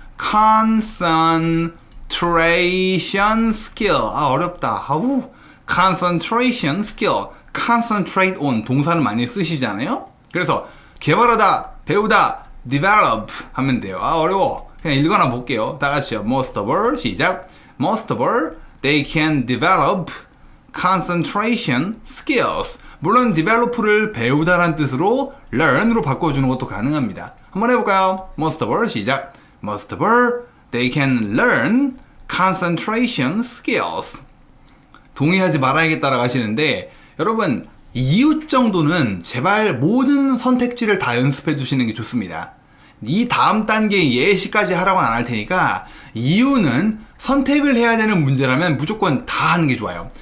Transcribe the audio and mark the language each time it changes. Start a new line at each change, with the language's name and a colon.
English: concentration skill.
Korean: 어렵다.
English: concentration skill.
Korean: concentrate on 동사는 많이 쓰시잖아요. 그래서 개발하다, 배우다, develop 하면 돼요. 어려워. 그냥 읽어나 볼게요. 다 같이요.
English: Most of all, 시작. Most of all, they can develop concentration skills.
Korean: 물론 develop를 배우다라는 뜻으로 learn으로 바꿔주는 것도 가능합니다. 한번 해볼까요?
English: Most of all, 시작. Most of all, they can learn concentration skills.
Korean: 동의하지 말아야겠다라고 하시는데, 여러분 이웃 정도는 제발 모든 선택지를 다 연습해 주시는 게 좋습니다. 이 다음 단계 예시까지 하라고는 안 할 테니까 이유는 선택을 해야 되는 문제라면 무조건 다 하는 게 좋아요.